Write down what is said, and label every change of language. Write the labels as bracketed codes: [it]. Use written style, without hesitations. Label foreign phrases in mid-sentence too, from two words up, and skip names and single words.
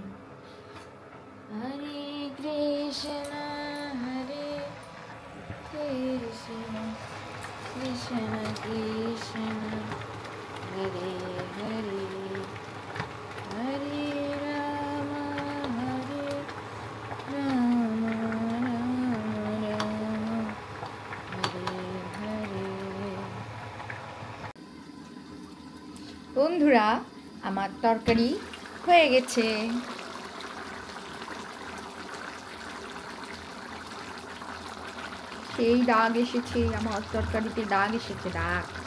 [bn] Hare Krishna Krishna Krishna Hare Hare Hare Rama Hare Rama Rama Rama বন্ধুরা, আমার তরকারি হয়ে গেছে। সেই দাগ এসেছে, আমার তরকারিতে দাগ এসেছে, দাগ।